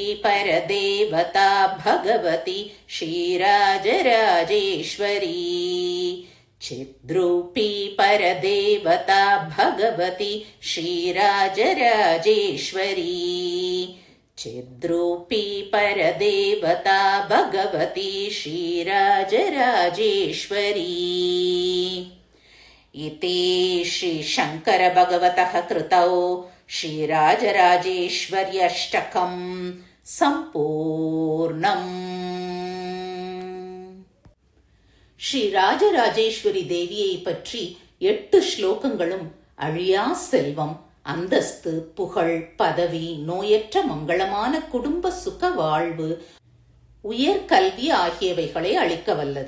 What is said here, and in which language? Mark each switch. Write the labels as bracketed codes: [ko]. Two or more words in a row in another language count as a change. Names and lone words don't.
[sa] परदेवता भगवती श्रीराजराजेश्वरी चिद्रूपी परदेवता भगवती श्रीराजराजेश्वरी चिद्रूपी परदेवता भगवती श्रीराजराजेश्वरी इति श्रीशङ्करभगवतः कृतौ श्रीराजराजेश्वर्यष्टकं सम्पूर्णम्। [ta] ஸ்ரீராஜராஜேஸ்வரி தேவியை பற்றி 8 ஸ்லோகங்களும் அழியா செல்வம், அந்தஸ்து, புகழ், பதவி, நோயற்ற மங்களமான குடும்ப சுக வாழ்வு, உயர்கல்வி ஆகியவைகளை அளிக்க வல்லது.